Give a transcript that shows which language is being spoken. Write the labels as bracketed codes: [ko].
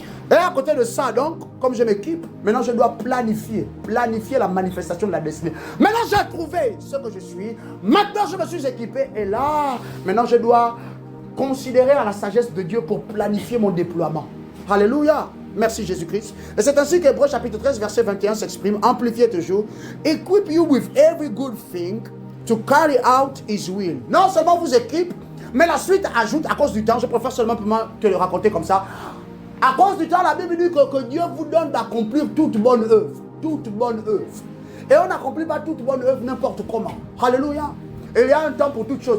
[fr] Et à côté de ça, donc, comme je m'équipe, maintenant je dois planifier la manifestation de la destinée. Maintenant j'ai trouvé ce que je suis, maintenant je me suis équipé, et là, maintenant je dois considérer à la sagesse de Dieu pour planifier mon déploiement. Alléluia. Merci Jésus-Christ. Et c'est ainsi qu'Hébreux chapitre 13, verset 21 s'exprime, amplifié toujours. [en] Equip you with every good thing to carry out his will. [fr] Non seulement vous équipe, mais la suite ajoute, à cause du temps, je préfère seulement te le raconter comme ça. À cause du temps, la Bible dit que Dieu vous donne d'accomplir toute bonne œuvre. Toute bonne œuvre. Et on n'accomplit pas toute bonne œuvre n'importe comment. Alléluia. Et il y a un temps pour toute chose.